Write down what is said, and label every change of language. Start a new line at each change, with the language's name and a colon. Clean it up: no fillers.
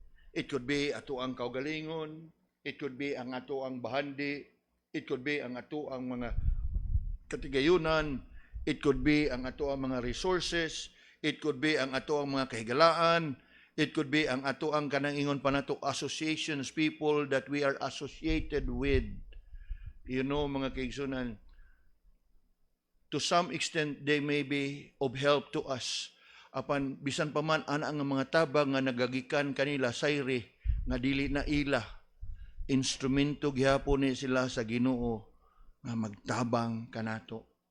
English: It could be
Cebuano: ato ang kaugalingon, it could be ang ato ang bahandi, it could be ang ato ang mga katigayunan, it could be ang ato ang mga resources, it could be ang ato ang mga kahigalaan, it could be ang ato ang kanang ingon pa nato associations,
English: people that we are associated with. You know,
Cebuano: mga kaigsunan,
English: to some extent, they may be of help to us.
Cebuano: Apan, bisan pa man, ana ang mga tabang nga nagagikan kanila, sayri, nga dili na ila. Instrumento gihapon ni sila sa Ginoo nga magtabang kanato.